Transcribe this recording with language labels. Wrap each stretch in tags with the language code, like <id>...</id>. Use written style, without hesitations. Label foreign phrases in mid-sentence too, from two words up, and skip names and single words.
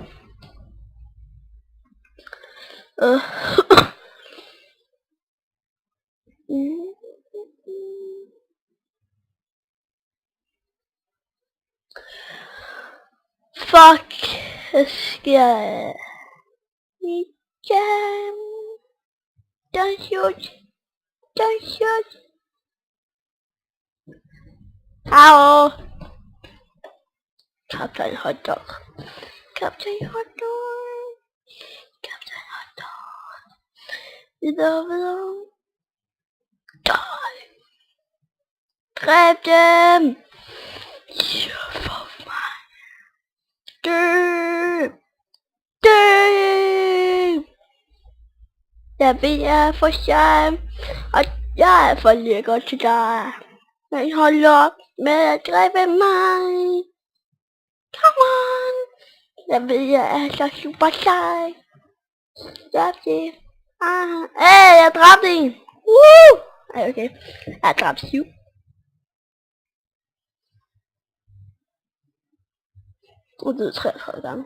<en>Fuck.</en> <da>Hvad sker der?</da> <en>Don't shoot.</en> <da>Au. Kaptajn Hotdog. Videre. Dræb dem. For mig. Dø. Jeg ved, jeg er for sej, og jeg er for lækker til dig. Men hold op med at dræbe mig.</da> <en>Come on.</en> <da>Jeg ved, jeg er så super sej. Dræb det. Jeg dræbte en. Woo! Ej, okay. Jeg dræbte 7. Og det er 33 gange.</da>